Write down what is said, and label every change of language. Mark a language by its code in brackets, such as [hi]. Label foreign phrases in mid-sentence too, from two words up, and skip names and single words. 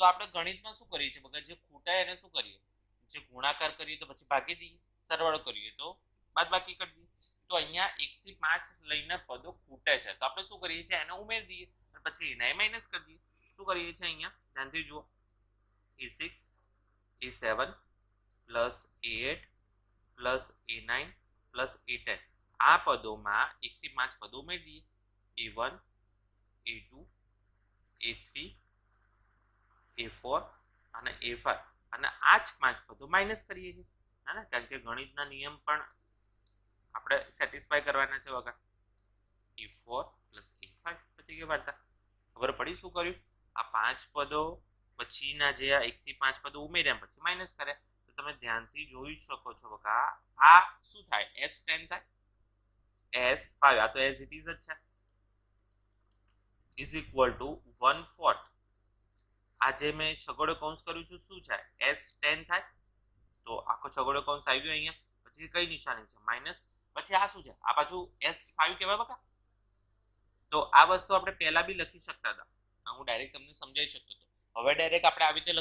[gu] આપણે ગણિતમાં શું કરીએ છીએ બગા જે ખૂટાય એને શું કરીએ જે ગુણાકાર કરીએ તો પછી ભાગી દઈએ સરવાળો કરીએ તો બાદબાકી કરી દઈએ તો અહીંયા 1 થી 5 લઈને પદો ખૂટે છે તો આપણે શું કરીએ છીએ એને ઉમેરી દઈએ અને પછી એને માઈનસ કરી દઈએ શું કરીએ છીએ અહીંયા ધ્યાનથી જુઓ a6 a7 plus a8 plus a9 plus a10 આ પદોમાં 1 થી 5 પદો ઉમેરી દઈએ a1 a2 a3 a4 અને a5 અને આ જ 5 પદો માઈનસ કરીએ છીએ હા કારણ કે ગણિતના નિયમ પણ આપણે સેટિસ્ફાય કરવાના છે વગર a4 a5 પછી કે વાર્તા ખબર પડી શું કર્યું આ 5 પદો પછીના જે આ 1 થી 5 પદો ઉમેર્યા પછી માઈનસ કર્યા તો તમે ધ્યાનથી જોઈ શકો છો બકા આ શું થાય s10 થાય s5 આ તો [en] as it is [gu] જ છે [en] is equal to [gu] 1/4 આ જે મેં છગડો કૌંસ કર્યું છે શું છે S10 થાય તો આખો છગડો કૌંસ આવી ગયો અહીંયા પછી કઈ નિશાની છે માઇનસ પછી આ શું છે આ પાછું S5 કહેવાય બકા તો આ વસ્તુ આપણે પહેલા બી લખી શકતા હતા હું ડાયરેક્ટ તમને સમજાવી શકતો હતો હવે ડાયરેક્ટ આપણે આવી રીતે